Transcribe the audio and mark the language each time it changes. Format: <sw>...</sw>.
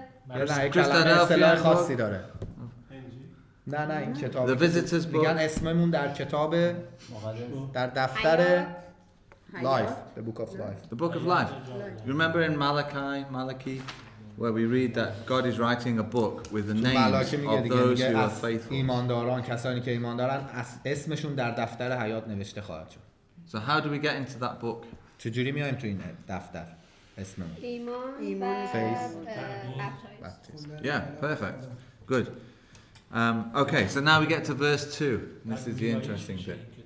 <fa>نه کلمه اصطلاح خاصی داره. نه این کتاب.</fa> <en>The Visitor's Book.</en> <fa>میگن اسممون در کتاب در دفتر</fa> <en>Life, the book of life. The book of life. You remember in Malachi, where we read that God is writing a book with the names of those who are faithful.</en> <fa>ایمانداران، کسانی که ایمان دارن اسمشون در دفتر حیات نوشته خواهد شد.</fa> <en>So how do we get into that book?</en> <fa>چجوری میایم تو این دفتر؟ اسممون ایمان و</fa> <en>Faith. baptism. Yeah, perfect. Good. Okay, so now we get to verse 2. This is the interesting bit.</en>